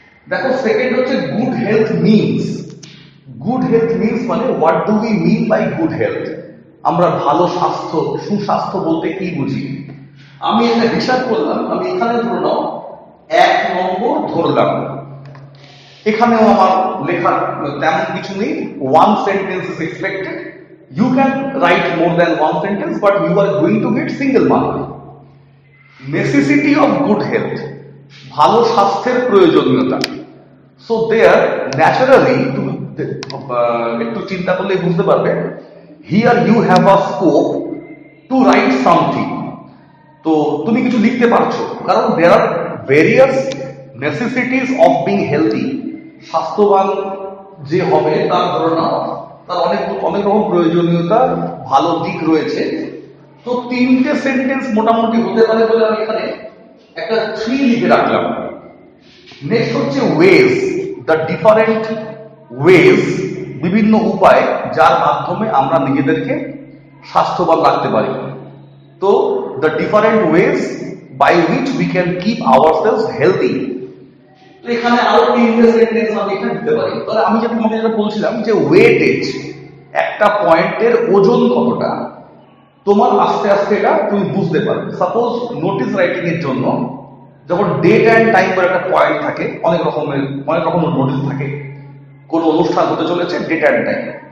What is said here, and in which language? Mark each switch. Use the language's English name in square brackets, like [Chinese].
[English] দেখো, সেকেন্ড হচ্ছে good health means. Good health means মানে what do we mean by good health? [Bangla] আমরা ভালো স্বাস্থ্য, সুস্বাস্থ্য বলতে কি বুঝি? আমি একটা হিসাব করলাম, আমি এখানে ধরে নাও 1 নম্বর ধরলাম, এখানেও আমার লেখার তেমন কিছু নেই। [English] 1 sentence is expected. You can write more than 1 sentence, but you are going to get single mark. Necessity of good health, [Bangla] ভালো স্বাস্থ্যের প্রয়োজনীয়তা। [English] so there naturally [Bangla] তুমি একটু চিন্তা করলে বুঝতে পারবে, [English] Here you have a scope to write something. [Bangla] তো তুমি কিছু লিখতে পারছো, কারণ [English] There are various necessities of being healthy. [Bangla] স্বাস্থ্যবান যে হবে তার ধারণা, তার অনেক রকম প্রয়োজনীয়তা, ভালো দিক রয়েছে। তো 3টে সেন্টেন্স মোটামুটি হতে পারে বলে আমি এখানে একটা 3 লিখে রাখলাম। নেক্সট হচ্ছে ওয়েজ, [English] the different ways, [Bangla] বিভিন্ন উপায় যার মাধ্যমে আমরা নিজেদেরকে স্বাস্থ্যবান রাখতে পারি। [English] তো the different ways by which we can keep ourselves healthy। [Bangla] তো এখানে আরো 3টে সেন্টেন্স আমি এখানে দিতে পারি। তাহলে আমি তোমাকে যেটা বলছিলাম যে ওয়েটেজ, একটা পয়েন্টের ওজন কতটা, তোমার আস্তে আস্তে এটা তুমি বুঝতে পারবে। সাপোজ নোটিস রাইটিং এর জন্য যখন ডেট অ্যান্ড টাইম বলে একটা পয়েন্ট থাকে, অনেক রকম নোটিস থাকে, কোন অনুষ্ঠান হতে চলেছে, ডেট অ্যান্ড টাইম।